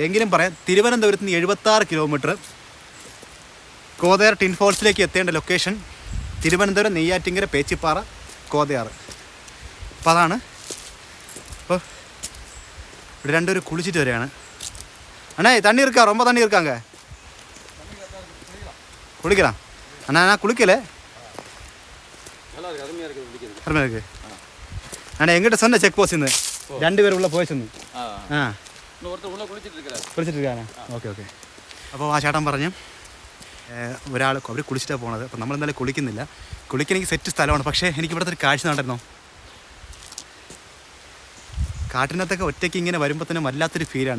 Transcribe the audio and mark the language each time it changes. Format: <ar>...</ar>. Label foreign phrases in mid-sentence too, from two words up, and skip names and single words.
<ml>എങ്കിലും പറയാം, തിരുവനന്തപുരത്ത് നിന്ന് 76 കിലോമീറ്റർ കോതയാർ ടിൻ ഫോൾസിലേക്ക് എത്തേണ്ട ലൊക്കേഷൻ തിരുവനന്തപുരം നെയ്യാറ്റിങ്കര പേച്ചിപ്പാറ കോതയാർ. അപ്പോൾ അതാണ്. അപ്പോൾ ഇവിടെ രണ്ടുപേരും കുളിച്ചിട്ട് വരികയാണ്.</ml> <ta>அண்ணே தண்ணி இருக்கா, ரொம்ப தண்ணி இருக்காங்க, குளிக்கலாம் அண்ணா. நான் குளிக்கல, அருமையாக இருக்கு அண்ணா. எங்கிட்ட சொன்ன செக் போஸ்ட் இருந்து 2 பேர் உள்ளே போய் சொന്നു.</ta> <ml>കുളിച്ചിട്ട് ഇരിക്കാനാ? ഓക്കെ. അപ്പോൾ ആ ചേട്ടൻ പറഞ്ഞു ഒരാൾ അവർ കുളിച്ചിട്ടാണ് പോണത്. അപ്പോൾ നമ്മളെന്തായാലും കുളിക്കുന്നില്ല. കുളിക്കണമെങ്കിൽ സെറ്റ് സ്ഥലമാണ്. പക്ഷേ എനിക്ക് ഇവിടുത്തെ ഒരു കാഴ്ച കണ്ടിരുന്നോ, കാട്ടിനകത്തൊക്കെ ഒറ്റയ്ക്ക് ഇങ്ങനെ വരുമ്പോൾ തന്നെ വല്ലാത്തൊരു ഫീലാണ്.</ml>